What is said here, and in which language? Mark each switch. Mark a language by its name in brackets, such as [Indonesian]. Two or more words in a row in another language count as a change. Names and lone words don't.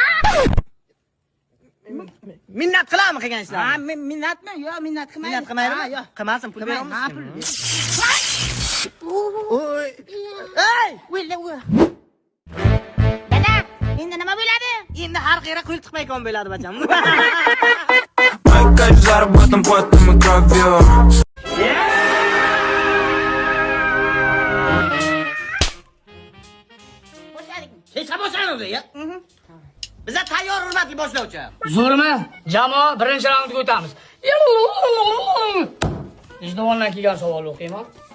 [Uzbek] Minnat qilarmi qilgan ishlar? Ha, minnatmi? Yo'q, minnat qilmaydi. Minnat qilmaydimi? Yo'q. Qilmasin, pul Ha, beramiz. pul. Oy. Ey! Dada, endi nima bo'ladi? Endi har qayerga qo'l tiqmaykan bo'ladi bacham. [Russian] Моя кайф заработан потом и кровью. [Uzbek] Hech bo'lsin o'zi, ya. Bizlar tayyor hurmatli boshlovchi. Zo'rmi? Jamoa birinchi raundga o'tamiz. Ijduvondan kelgan savol o'qiyman.